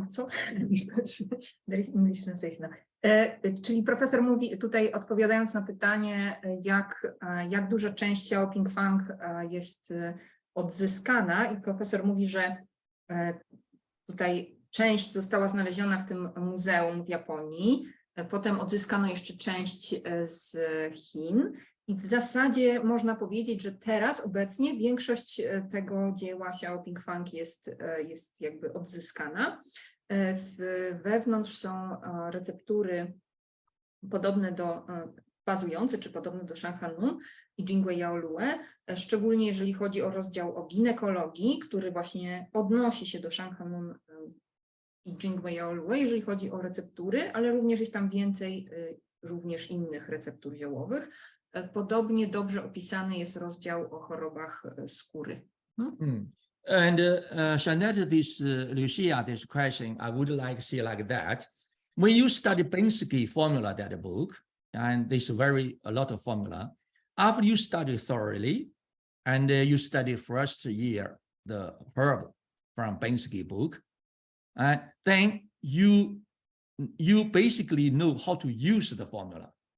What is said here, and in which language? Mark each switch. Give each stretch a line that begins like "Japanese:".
English: So, there is English translation.
Polish: Czyli profesor mówi tutaj, odpowiadając na pytanie, jak duża część Xiaoping Fang jest odzyskana, i profesor mówi, że tutaj część została znaleziona w tym muzeum w Japonii, potem odzyskano jeszcze część z Chin i w zasadzie można powiedzieć, że teraz obecnie większość tego dzieła Xiaoping Fang jest jakby odzyskana. Wewnątrz są receptury podobne do, bazujące czy podobne do Shanghai LUN i Jingui Yaolue, szczególnie jeżeli chodzi o rozdział o ginekologii, który właśnie odnosi się do Shanghai LUN i Jingui Yaolue, jeżeli chodzi o receptury, ale również jest tam więcej również innych receptur ziołowych. Podobnie dobrze opisany jest rozdział o chorobach skóry.
English: And Jeanette, Lucia, this question, I would like to say like that. When you study basic formula, that book, and there's a lot of formula, after you study thoroughly, and you study first year, the herb from basic book, then you basically know how to use the formula.